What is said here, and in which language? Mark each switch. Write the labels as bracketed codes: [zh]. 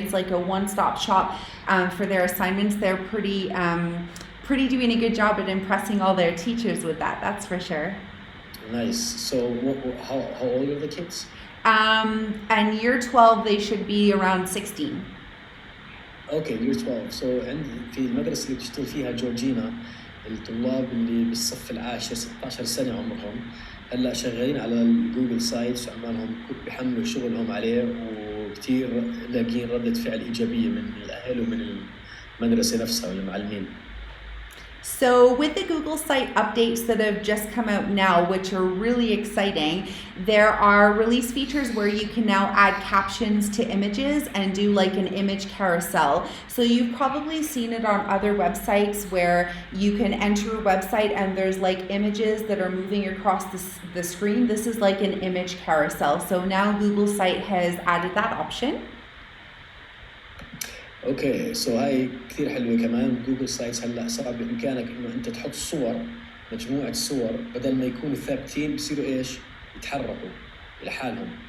[en] It's like a one-stop shop for their assignments. They're pretty doing a good job at impressing all their teachers with that, that's for sure. Nice. So how old are the kids? And year 12, they should be around 16. Okay, year 12. [ar] So عندي في المدرسة اللي بتشتغل فيها جورجينا الطلاب اللي بالصف العاشر 16 سنة عمرهم هلا شغالين على الجوجل سايتس وعمالهم بيحملوا شغلهم عليه وكتير لاقين ردة فعل إيجابية من الأهل ومن المدرسة نفسها والمعلمين. [en] So with the Google Site updates that have just come out now, which are really exciting, there are release features where you can now add captions to images and do like an image carousel. So you've probably seen it on other websites where you can enter a website and there's like images that are moving across the screen. This is like an image carousel. So now Google Site has added that option. [ar] اوكي سو هاي كثير حلوه كمان. جوجل سايتس هلا صار بامكانك انه انت تحط صور مجموعه صور بدل ما يكونوا ثابتين بصيروا ايش يتحركوا لحالهم.